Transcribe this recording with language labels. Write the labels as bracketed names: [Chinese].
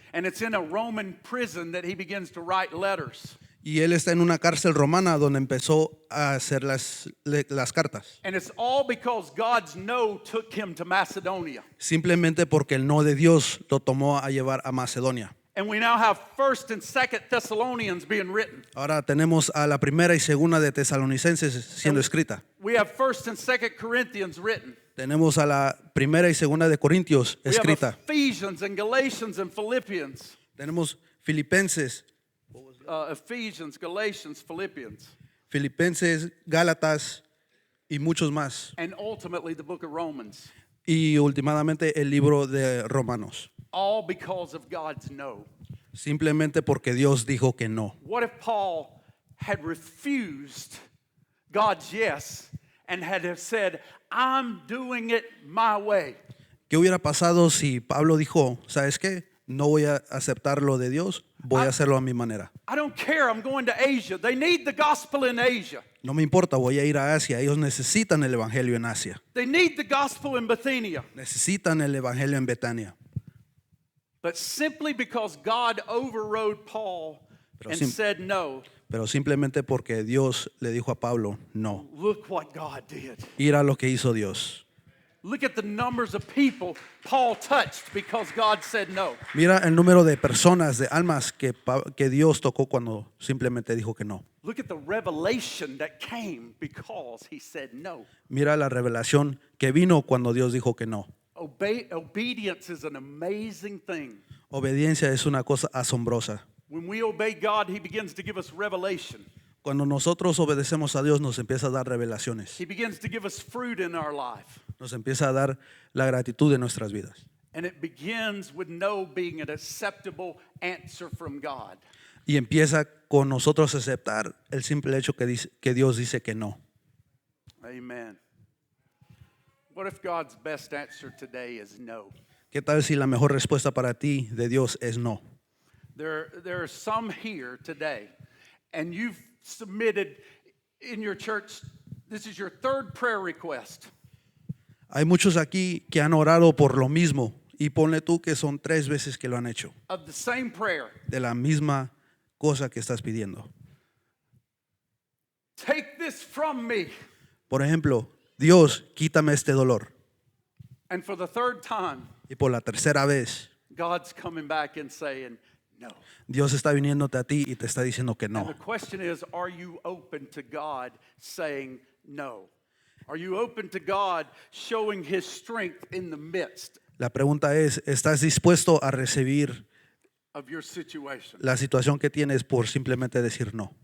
[English] And it's in a Roman prison that he begins to write letters. [Spanish] Y él está en una cárcel romana donde empezó a hacer las cartas. [English] And it's all because God's no took him to Macedonia. [Spanish] Simplemente porque el no de Dios lo tomó a llevar a Macedonia. [English] And we now have 1st and 2nd Thessalonians being written. [Spanish] Ahora tenemos a la primera y segunda de Tesalonicenses siendo escrita. [English] We have 1st and 2nd Corinthians written. [Spanish] Tenemos a la primera y segunda de Corintios [English] We have [Spanish] escrita. [English] Ephesians and Galatians and Philippians. [Spanish] Tenemos Filipenses, [English] Ephesians, Galatians, Philippians. [Spanish] Gálatas y muchos más. [English] and ultimately the book of Romans. [Spanish] Y últimamente el libro de Romanos. [English] All because of God's no. [Spanish] Simplemente porque Dios dijo que no. [English] What if Paul had refused God's yes and had have said, I'm doing it my way? [Spanish] ¿Qué hubiera pasado si Pablo dijo, ¿sabes qué? No voy a aceptar lo de Dios, voy a hacerlo a mi manera. [English] I don't care, I'm going to Asia. They need the gospel in Asia. [Spanish] No me importa, voy a ir a Asia. Ellos necesitan el evangelio en Asia. [English] They need the gospel in Bithynia. [Spanish] Necesitan el evangelio en Betania. [English] But simply because God overrode Paul [Spanish] Pero [English] and sim- said no, [Spanish] Pero simplemente porque Dios le dijo a Pablo, no. [English] look what God did. [Spanish] Ir a lo que hizo Dios. [English] Look at the numbers of people Paul touched because God said no. [Spanish] Mira el número de personas, de almas que Dios tocó cuando simplemente dijo que no. [English] Look at the revelation that came because he said no. [Spanish] Mira la revelación que vino cuando Dios dijo que no. [English] Obedience is an amazing thing. [Spanish] Obediencia es una cosa asombrosa. [English] When we obey God, he begins to give us revelation. [Spanish] Cuando nosotros obedecemos a Dios nos empieza a dar revelaciones. [English] He begins to give us fruit in our life. [Spanish] Nos empieza a dar la gratitud de nuestras vidas. [English] And it begins with no being an acceptable answer from God. [Spanish] Y empieza con nosotros aceptar el simple hecho que Dios dice que no. [English] Amen. What if God's best answer today is no? [Spanish] ¿Qué tal si la mejor respuesta para ti de Dios es no? [English] There are some here today, and you've submitted in your church, this is your third prayer request. [Spanish] Hay muchos aquí que han orado por lo mismo y ponle tú que son 3 veces que lo han hecho, [English] Of the same prayer. [Spanish] de la misma cosa que estás pidiendo. [English] Take this from me. [Spanish] Por ejemplo, Dios, quítame este dolor. [English] And for the third time, [Spanish] Y por la tercera vez, [English] God's coming back and saying no. [Spanish] Dios está viniéndote a ti y te está diciendo que [English] And [Spanish] no. [English] the question is, are you open to God saying no? Are you open to God showing his strength in the midst [Spanish] La pregunta es, ¿estás dispuesto a recibir [English] of your situation? [Spanish] la situación que tienes por simplemente decir no?